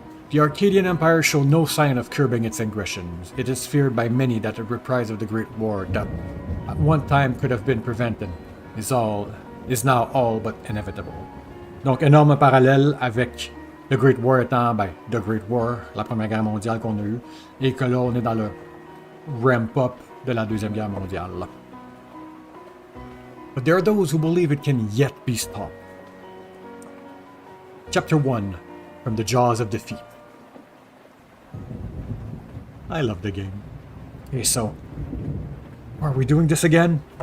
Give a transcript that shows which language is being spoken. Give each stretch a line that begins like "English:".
English: The Arcadian Empire showed no sign of curbing its aggressions. It is feared by many that a reprise of the Great War that at one time could have been prevented is now all but inevitable.
French: Donc, énorme parallèle avec The Great War étant, The Great War, la Première Guerre mondiale qu'on a eue, et que là, on est dans le ramp-up de la Deuxième Guerre mondiale.
English: But there are those who believe it can yet be stopped. Chapter 1, From the Jaws of Defeat. I love the game. Okay, so, are we doing this again?